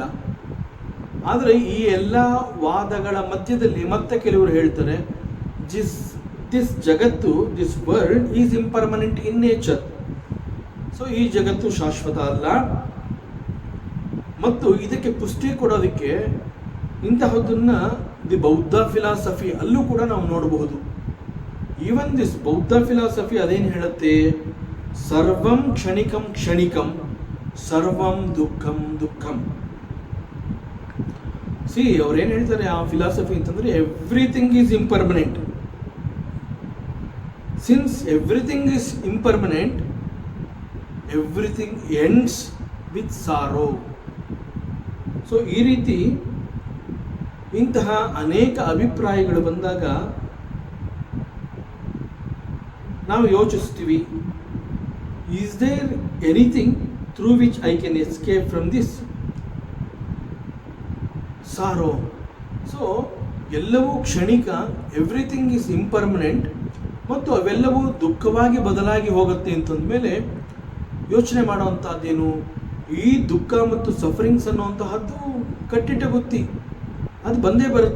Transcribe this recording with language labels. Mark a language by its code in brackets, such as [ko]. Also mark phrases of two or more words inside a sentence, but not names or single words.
[kn] ಆದರೆ ಈ ಎಲ್ಲ ವಾದಗಳ ಮಧ್ಯದಲ್ಲಿ ಮತ್ತೆ ಕೆಲವರು ಹೇಳ್ತಾರೆ ದಿಸ್ ಜಗತ್ತು, [en] this world is impermanent in nature. [kn] ಸೊ ಈ ಜಗತ್ತು ಶಾಶ್ವತ ಅಲ್ಲ. ಮತ್ತು ಇದಕ್ಕೆ ಪುಷ್ಟಿ ಕೊಡೋದಕ್ಕೆ ಇಂತಹದ್ದನ್ನ ದಿ ಬೌದ್ಧ ಫಿಲಾಸಫಿ ಅಲ್ಲೂ ಕೂಡ ನಾವು ನೋಡಬಹುದು. [en] even this [kn] ಬೌದ್ಧ ಫಿಲಾಸಫಿ ಅದೇನು ಹೇಳುತ್ತೆ, [sa] ಸರ್ವಂ ಕ್ಷಣಿಕಂ ಕ್ಷಣಿಕಂ ಸರ್ವಂ ದುಃಖಂ ದುಃಖಂ. [kn] ಸಿ, ಅವ್ರೇನು ಹೇಳ್ತಾರೆ ಆ ಫಿಲಾಸಫಿ ಅಂತಂದ್ರೆ [en] everything is impermanent. since everything is impermanent, everything ends with sorrow. [kn] ಸೊ ಈ ರೀತಿ ಇಂತಹ ಅನೇಕ ಅಭಿಪ್ರಾಯಗಳು ಬಂದಾಗ ನಾವು ಯೋಚಿಸ್ತೀವಿ, [en] is there anything through which I can escape from this sorrow? [kn] ಸೊ ಎಲ್ಲವೂ ಕ್ಷಣಿಕ, [en] everything is impermanent, [kn] ಮತ್ತು ಅವೆಲ್ಲವೂ ದುಃಖವಾಗಿ ಬದಲಾಗಿ ಹೋಗುತ್ತೆ ಅಂತಂದಮೇಲೆ ಯೋಚನೆ ಮಾಡುವಂಥದ್ದೇನು? ಈ ದುಃಖ ಮತ್ತು ಸಫರಿಂಗ್ಸ್ ಅನ್ನುವಂತಹದ್ದು ಕಟ್ಟಿಟ್ಟ ಬುತ್ತಿ, ಅದು ಬಂದೇ ಬರುತ್ತೆ.